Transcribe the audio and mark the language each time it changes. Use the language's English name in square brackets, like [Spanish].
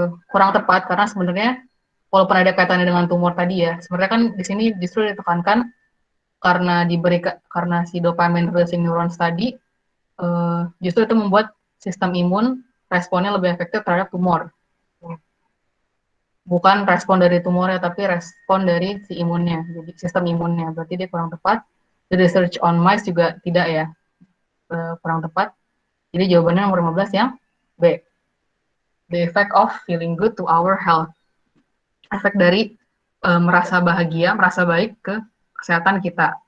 [Indonesian] Kurang tepat karena sebenarnya walaupun ada kaitannya dengan tumor tadi ya, sebenarnya kan di sini justru ditekankan karena si dopamine releasing neurons tadi justru itu membuat sistem imun responnya lebih efektif terhadap tumor. Bukan respon dari tumornya, tapi respon dari si imunnya, jadi sistem imunnya. Berarti dia kurang tepat. [English] The research on mice [Indonesian] juga tidak ya, kurang tepat. Jadi jawabannya nomor 15 yang B. [English] The effect of feeling good to our health. [Indonesian] Efek dari merasa bahagia, merasa baik ke kesehatan kita.